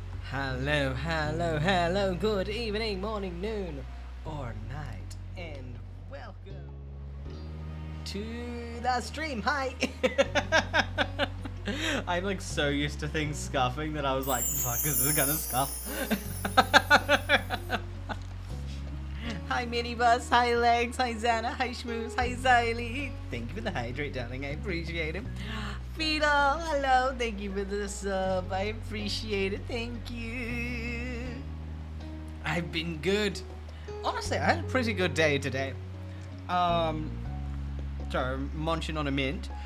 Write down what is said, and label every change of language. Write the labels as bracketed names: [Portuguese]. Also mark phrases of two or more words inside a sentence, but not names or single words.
[English] Hello, hello, hello, good evening, morning, noon, or night, and welcome to the stream. Hi! I'm like so used to things scuffing that I was like, fuck, is this gonna scuff? Hi Minibus, hi Legs, hi Xana, hi Schmooze, hi Xylee. Thank you for the hydrate, darling, I appreciate it. Fido, hello, thank you for the sub, I appreciate it, thank you. I've been good. Honestly, I had a pretty good day today. Sorry, I'm munching on a mint.